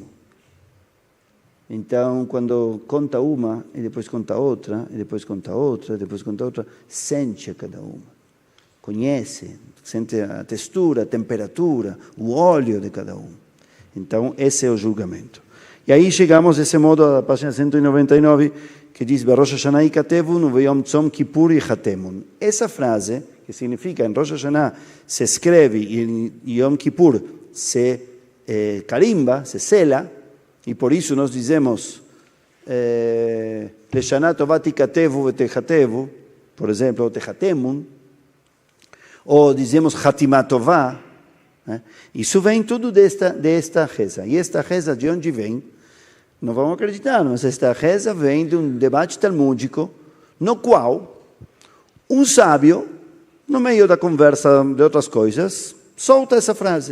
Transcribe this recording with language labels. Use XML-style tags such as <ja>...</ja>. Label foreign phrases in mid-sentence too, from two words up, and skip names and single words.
<pt>Então, quando conta uma, e depois conta outra, e depois conta outra, e depois conta outra, sente a cada uma. Conhece, sente a textura, a temperatura, o óleo de cada um. Então, esse é o julgamento. E aí chegamos desse modo à página 199, que diz</pt> <he>ראש השנה יכתבון ויום צום כיפור יחתמון.</he> <pt>Essa frase, que significa em Rosh Hashanah se escreve e em Yom Kippur se carimba, se sela, e por isso nós dizemos</pt> <he>לשנה טובה תכתבו ותחתמו,</he> <pt>por exemplo, o techatemun, ou dizemos</pt> <he>חתימה טובה,</he> <pt>né? Isso vem tudo desta reza. E esta reza de onde vem? Não vamos acreditar, mas esta reza vem de um debate talmúdico no qual um sábio no meio da conversa de outras coisas, solta essa frase.</pt>